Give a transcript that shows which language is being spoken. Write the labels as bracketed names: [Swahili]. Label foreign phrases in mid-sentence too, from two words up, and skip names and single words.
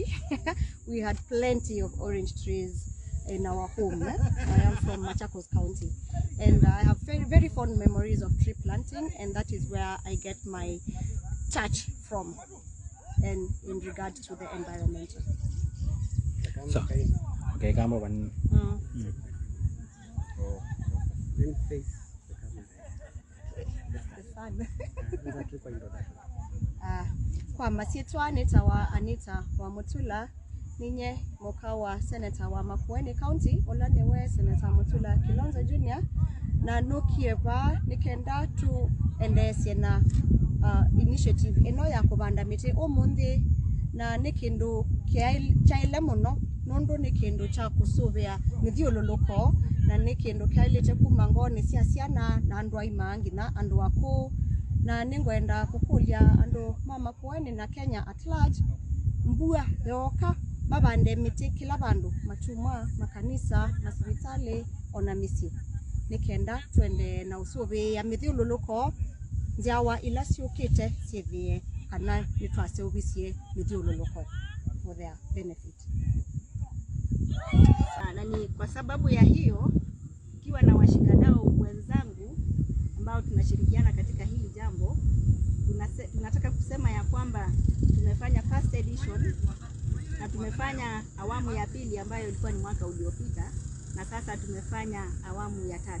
[English] We had plenty of orange trees in our home. I am from Machakos County, and I have very, very fond memories of tree planting, and that is where I get my touch from, and in regard to the environment. So, okay, come on. [Kamba] Kwa masitwa nitawa Anita wa Mutula ninye moka wa Senator wa Makueni County olane we Senator Mutula Kilonzo Jr na nukieva nikenda tu endesye na initiative eno ya kubanda miti omundi na nikindu kyaile muno nondo nikindu cha kusuvia mithiululuko na nikindu kyailete kuma ngoni cia ciana na andu aimangi na andu aku na ningwenda kukulia andu mama Kueni na Kenya [English] at large [Kamba] mbua yoka babande miti kila bandu machuma makanisa masibitali ona misi nikenda twende na usuvi ya mithiululuko njawa ila ciukite cithie kana nitwase ubicie mithiululuko [English] for their benefit. [Swahili] Na ni kwa sababu ya hiyo, ikiwa na washikadau wenzangu ambao tunashirikiana katika hili jambo, tunataka kusema ya kwamba tumefanya [English] first edition [Swahili] na tumefanya awamu ya pili ambayo ilikuwa ni mwaka uliopita, na sasa tumefanya awamu ya tatu.